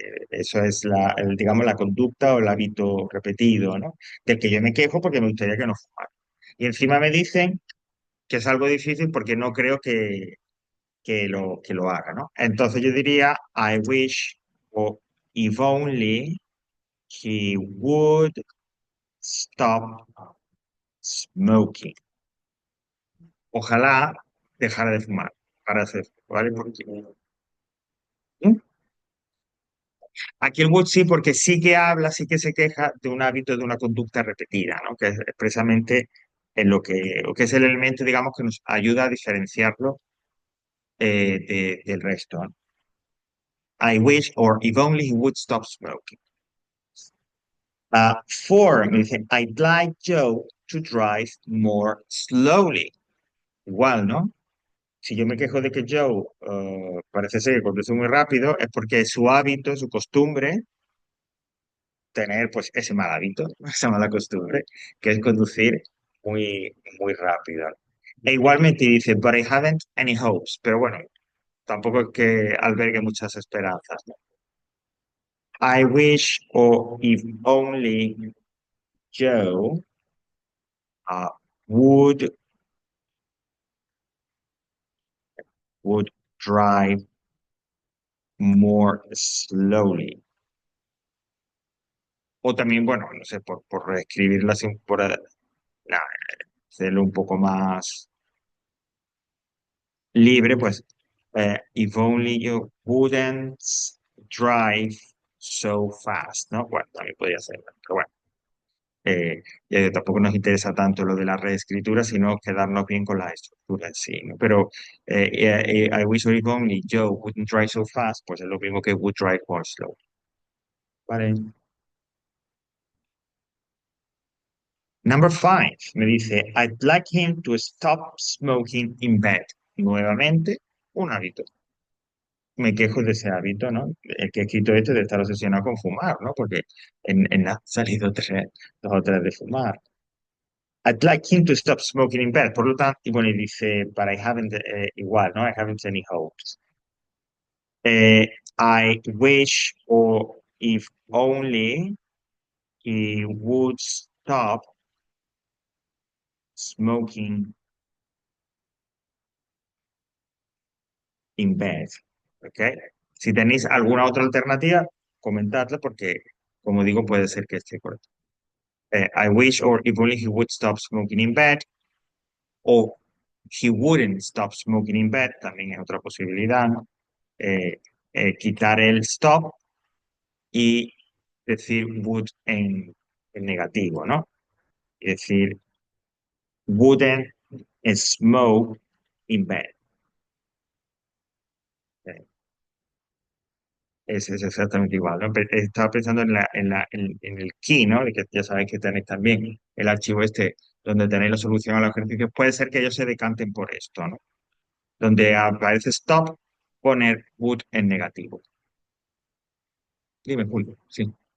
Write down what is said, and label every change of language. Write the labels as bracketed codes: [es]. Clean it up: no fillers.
[es] Eso es digamos, la conducta o el hábito repetido, ¿no? Del que yo me quejo porque me gustaría que no fumara. Y encima me dicen que es algo difícil porque no creo que lo haga, ¿no? Entonces yo diría, [en] I wish, o if only he would stop smoking. [es] Ojalá dejara de fumar para hacer, ¿vale? ¿Mm? Aquí el Wood sí, porque sí que habla, sí que se queja de un hábito, de una conducta repetida, ¿no? Que es expresamente en lo que es el elemento, digamos, que nos ayuda a diferenciarlo del resto, ¿no? [en] I wish, or if only he would stop smoking. Four, [es] me dice, [en] I'd like Joe to drive more slowly. [es] Igual, ¿no? Si yo me quejo de que Joe parece ser que conduce muy rápido, es porque es su hábito, su costumbre, tener pues ese mal hábito, esa mala costumbre, que es conducir muy rápido. E igualmente dice, [en] but I haven't any hopes. [es] Pero bueno, tampoco es que albergue muchas esperanzas, ¿no? [en] I wish, or if only Joe would would drive more slowly. [es] O también, bueno, no sé, por reescribirla así, nah, hacerlo un poco más libre, pues, [en] if only you wouldn't drive so fast, [es] ¿no? Bueno, también podría ser, pero bueno. Tampoco nos interesa tanto lo de la reescritura, sino quedarnos bien con la estructura en sí, ¿no? [en] Pero I wish if only Joe wouldn't drive so fast, [es] pues es lo mismo que [en] would drive more slow. Vale. Number five, [es] me dice, [en] I'd like him to stop smoking in bed. [es] Nuevamente, un hábito. Me quejo de ese hábito, ¿no? El que he escrito esto de estar obsesionado con fumar, ¿no? Porque en ha salido dos o tres de fumar. [en] I'd like him to stop smoking in bed. [es] Por lo tanto, y bueno, y dice, [en] but I haven't, [es] igual, ¿no? [en] I haven't any hopes. Eh, I wish, or if only he would stop smoking in bed. ¿Ok? [es] Si tenéis alguna otra alternativa, comentadla porque, como digo, puede ser que esté correcto. [en] I wish, or if only he would stop smoking in bed, o he wouldn't stop smoking in bed, [es] también es otra posibilidad, ¿no? Eh, quitar el stop y decir would en negativo, ¿no? Y decir [en] wouldn't smoke in bed. [es] Eh, es exactamente igual, ¿no? Estaba pensando en el key, ¿no? De que ya sabéis que tenéis también el archivo este donde tenéis la solución a los ejercicios. Puede ser que ellos se decanten por esto, ¿no? Donde aparece stop, poner would en negativo. Dime, Julio, sí.